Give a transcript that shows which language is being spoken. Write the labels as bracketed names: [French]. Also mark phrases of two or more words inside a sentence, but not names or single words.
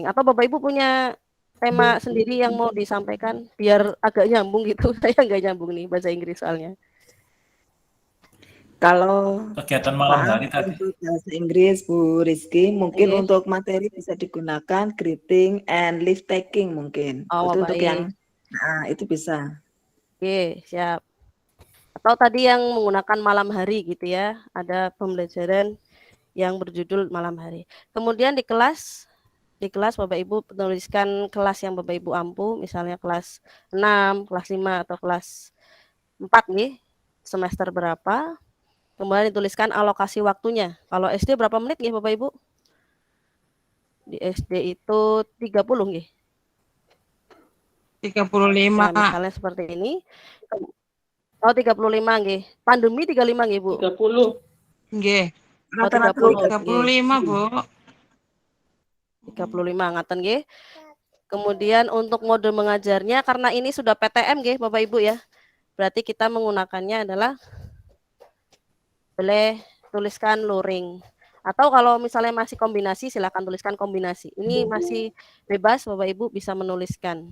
[Indonesian] Atau Bapak Ibu punya tema sendiri yang mau disampaikan biar agak nyambung gitu. Saya nggak nyambung nih bahasa Inggris soalnya. Kalau Kegiatan malam hari tadi. untuk bahasa Inggris Bu Rizky, mungkin Oke. untuk materi bisa digunakan [English] greeting and leave taking [Indonesian] mungkin. Oh, Itu untuk baik. yang itu bisa. Oke, siap. Atau tadi yang menggunakan malam hari gitu ya. Ada pembelajaran yang berjudul malam hari. Kemudian di kelas Bapak Ibu menuliskan kelas yang Bapak Ibu ampu, misalnya kelas 6, kelas 5 atau kelas 4 nih. Semester berapa? Kemudian dituliskan alokasi waktunya. Kalau SD berapa menit nggih Bapak Ibu? Di SD itu 30 nggih. 35. Nah, misalnya seperti ini. Oh, 35 nggih. Pandemi 35 nggih, Bu. 30. Nggih. Oh, 35, 35, Bu. [Balinese] 35 ngaten nggih. [Indonesian] Kemudian untuk mode mengajarnya karena ini sudah PTM nggih Bapak Ibu ya. Berarti kita menggunakannya adalah boleh tuliskan luring. Atau kalau misalnya masih kombinasi silakan tuliskan kombinasi. Ini masih bebas Bapak Ibu bisa menuliskan.